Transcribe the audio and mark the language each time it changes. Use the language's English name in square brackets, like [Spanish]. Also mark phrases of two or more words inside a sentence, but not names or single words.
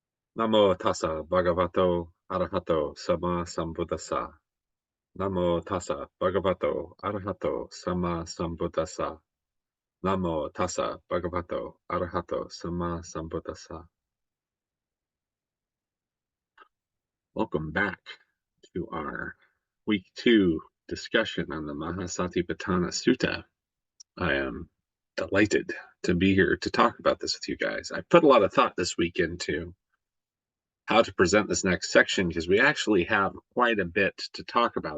[Pali] Namo tassa bhagavato arahato sama sambuddhassa. Namo tassa bhagavato arahato sama sambuddhassa. Namo tassa bhagavato arahato sama sambuddhassa. [English] Welcome back to our week 2 discussion on the Maha Satipatthana Sutta. I am delighted to be here to talk about this with you guys. I put a lot of thought this week into how to present this next section because we actually have quite a bit to talk about.